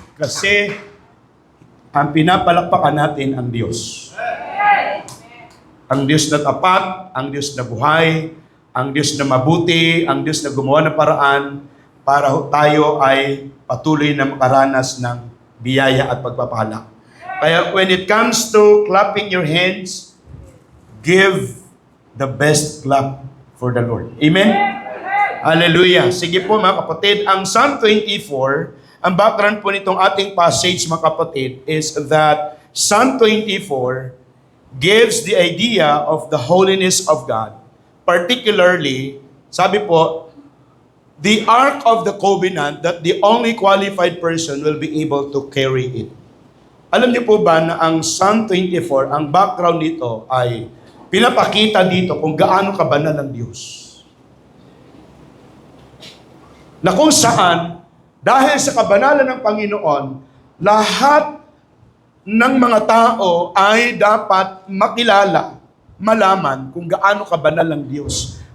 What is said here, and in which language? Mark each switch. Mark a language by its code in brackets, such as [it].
[tl] Kasi ang pinapalakpakan natin ang Diyos. Ang Diyos na tapat, ang Diyos na buhay, ang Diyos na mabuti, ang Diyos na gumawa ng paraan para tayo ay patuloy na makaranas ng biyaya at pagpapala. Kaya [en] when it comes to clapping your hands, give the best clap for the Lord. Amen? Hallelujah. [tl] Sige po mga kapatid, [en] ang Psalm 24, ang background po nitong ating passage mga kapatid is that Psalm 24 gives the idea of the holiness of God. Particularly, [tl] sabi po, [en] the Ark of the Covenant that the only qualified person will be able to carry it. [tl] Alam niyo po ba na ang Psalm 24, ang background nito ay pinapakita dito kung gaano kabanal ang Diyos. Na kung saan, dahil sa kabanalan ng Panginoon, lahat ng mga tao ay dapat makilala, malaman kung gaano kabanal ang Diyos.